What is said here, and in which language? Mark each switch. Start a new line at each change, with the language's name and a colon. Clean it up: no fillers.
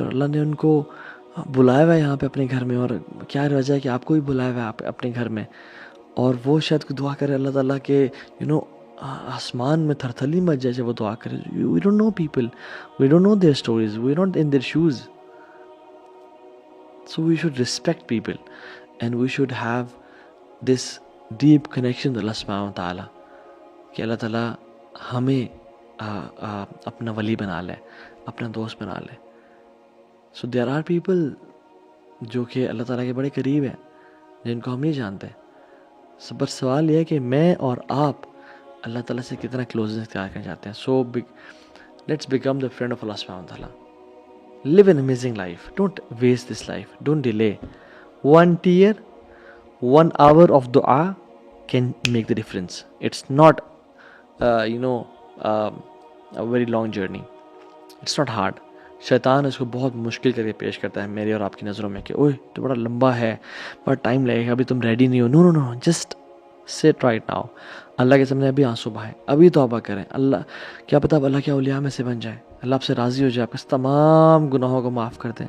Urdu: اور اللہ نے ان کو بلایا ہوا ہے یہاں پہ اپنے گھر میں، اور کیا وجہ ہے کہ آپ کو بھی بلایا ہوا ہے اپنے گھر میں. اور وہ شاید کوئی دعا کرے اللہ تعالیٰ کہ آسمان میں تھرتھلی مچ جائے وہ دعا کرے.
English: We don't know people, we don't know their stories, we not in their shoes. So we should respect people and we should have this deep connection to Allah subhanahu wa ta'ala
Urdu: کہ اللہ تعالیٰ ہمیں اپنا ولی بنا لے,
English: اپنا دوست بنا لے. So there are people
Urdu: جو کہ اللہ تعالیٰ کے بڑے قریب ہیں جن کو ہم نہیں جانتے. بس سوال یہ ہے کہ میں اور آپ اللہ تعالیٰ سے کتنا کلوزنس اختیار کرنا چاہتے ہیں.
English: So let's become the friend of Allah subhanahu wa ta'ala. Live an amazing life. Don't waste this life. Don't delay. 1 tear, 1 hour of dua can make the difference. It's not, a very long journey. It's not hard.
Urdu: شیطان اس کو بہت مشکل کر کے پیش کرتا ہے میری اور آپ کی نظروں میں کہ اوہ تو بڑا لمبا ہے, بڑا ٹائم لگے گا, ابھی تم ریڈی نہیں ہو.
English: No no no, just sit right now.
Urdu: اللہ کے سامنے ابھی آنسو بہائیں, ابھی توبہ کریں. اللہ کیا پتہ اللہ کے اولیاء میں سے بن جائے, اللہ آپ سے راضی ہو جائے, آپ کے تمام گناہوں کو معاف کر دیں.